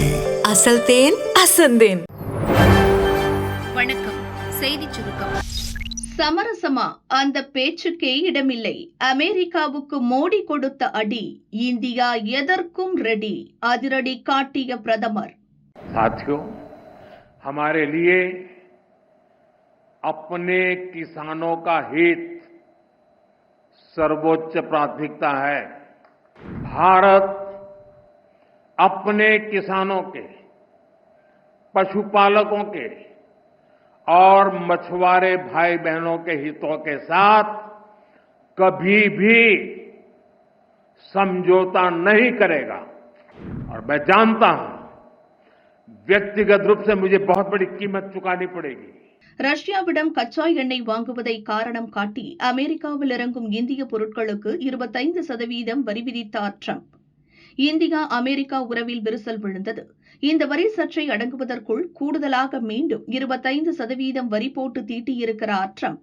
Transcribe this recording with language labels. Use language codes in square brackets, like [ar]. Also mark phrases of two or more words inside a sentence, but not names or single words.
[ta] அசல் தேன் அசந்தேன். வணக்கம். செய்திச் சுருக்கம். சமரசமா? அந்த பேச்சுக்கே இடமில்லை. அமெரிக்காவுக்கு மோடி கொடுத்த அடி. இந்தியா எதற்கும் ரெடி. அதிரடி காட்டிய பிரதமர். [hi] साथियों, हमारे लिए अपने किसानों का हित सर्वोच्च प्राथमिकता है। भारत अपने किसानों के, पशुपालकों के और मछुआरे भाई बहनों के हितों के साथ कभी भी समझौता नहीं करेगा। और मैं जानता हूं व्यक्तिगत रूप से मुझे बहुत बड़ी कीमत चुकानी पड़ेगी। [ta] ரஷ்யாவிடம் கச்சா எண்ணெய் வாங்குவதை காரணம் காட்டி அமெரிக்காவில் இறங்கும் இந்திய பொருட்களுக்கு 25% வரி விதித்தார் ட்ரம்ப். இந்தியா அமெரிக்கா உறவில் விரிசல் விழுந்தது. இந்த வரி சர்ச்சை அடங்குவதற்குள் கூடுதலாக மீண்டும் 25% வரி போட்டு தீட்டியிருக்கிறார் ட்ரம்ப்.